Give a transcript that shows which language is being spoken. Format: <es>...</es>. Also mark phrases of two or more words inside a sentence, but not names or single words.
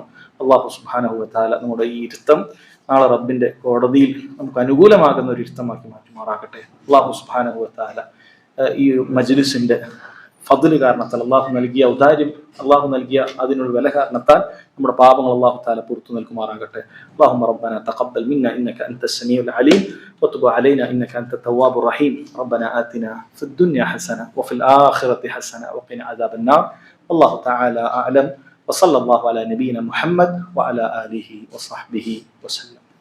<ar>الله سبحانه وتعالى</ar> <ml>നമ്മുടെ ഈ ഇരുത്തം നാളെ റബ്ബിന്റെ കോടതിയിൽ നമുക്ക് അനുകൂലമാകുന്ന ഒരു ഇരുത്തമാക്കി മാറ്റുമാറാകട്ടെ.</ml> <ar>الله سبحانه وتعالى</ar> <ml>ഈ മജ്ലിസിന്റെ ഫദ്ല് കാരണത്താൽ, അള്ളാഹു നൽകിയ ഔദാര്യം, അള്ളാഹു നൽകിയ അതിനുള്ള വില കാരണത്താൽ നമ്മുടെ പാപങ്ങൾ</ml> <ar>الله تعالى</ar> <ml>പുറത്തു നൽകുമാറാകട്ടെ.</ml> <ar>اللهم ربنا تقبل منا انك انت السميع العليم وتب علينا انك انت التواب الرحيم. ربنا آتنا في الدنيا حسنة وفي الآخرة حسنة وقنا عذاب النار. الله تعالى أعلم، وصلى الله على نبينا محمد وعلى آله وصحبه وسلم.</ar>